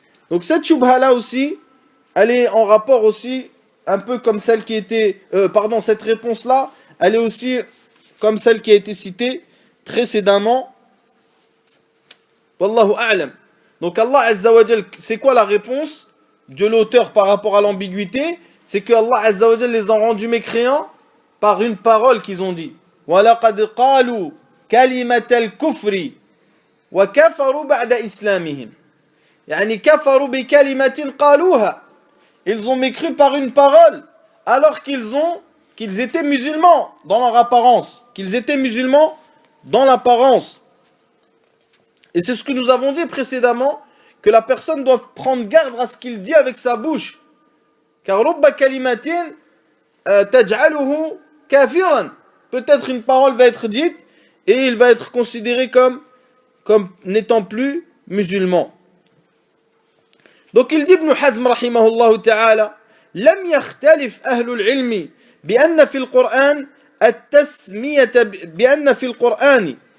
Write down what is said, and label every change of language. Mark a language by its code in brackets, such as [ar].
[fr] Donc cette shubha là aussi, elle est en rapport aussi un peu comme celle qui était, cette réponse là, elle est aussi comme celle qui a été citée précédemment. Wallahu a'lam. Donc Allah Azza wa Jal, c'est quoi la réponse de l'auteur par rapport à l'ambiguïté? C'est que Allah Azza wa Jal les a rendus mécréants par une parole qu'ils ont dit. [ar] وَلَقَدْ قَالُوا كَلِمَةَ الْكُفْرِ وَكَفَرُوا بَعْدَ إِسْلَامِهِمْ يعني كفروا بكلمة قالوها. [fr] Ils ont mécru par une parole alors qu'ils étaient musulmans dans leur apparence, qu'ils étaient musulmans dans l'apparence. Et c'est ce que nous avons dit précédemment, que la personne doit prendre garde à ce qu'il dit avec sa bouche. Car [ar] رب كلمة تجعله كافرا. [fr] Peut-être une parole va être dite et il va être considéré comme n'étant plus musulman. Donc il dit [ar] Ibn Hazm rahimahullah ta'ala, لم يختلف أهل العلم بأن في القرآن التسمية بأن في القرآن